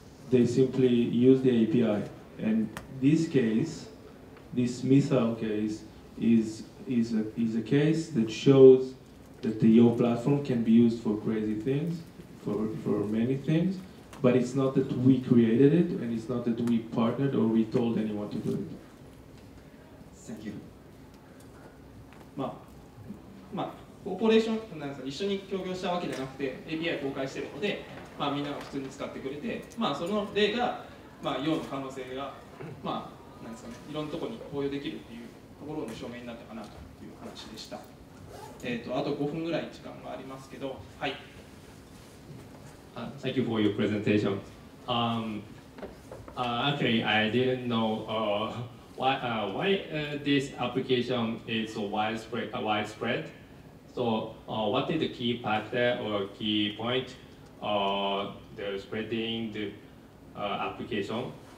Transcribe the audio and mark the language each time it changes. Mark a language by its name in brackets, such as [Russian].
[English] They simply use the API. And this case, this missile case, is a case that shows that the Yo platform can be used for crazy things, for many things, but it's not that we created it, and it's not that we partnered or we told anyone to do it. Thank you. [Japanese] コーポレーションなんですか、一緒に協業したわけじゃなくて API 公開しているので、みんなが普通に使ってくれて、その例が、Yoの可能性が、なんですかね、いろんなところに応用できるっていうところの証明になったかなという話でした。あと5分ぐらい時間がありますけど、はい。 [English] Thank you for your presentation. Actually, I didn't know why this application is so widespread. So, what is the key factor or key point the spreading the application?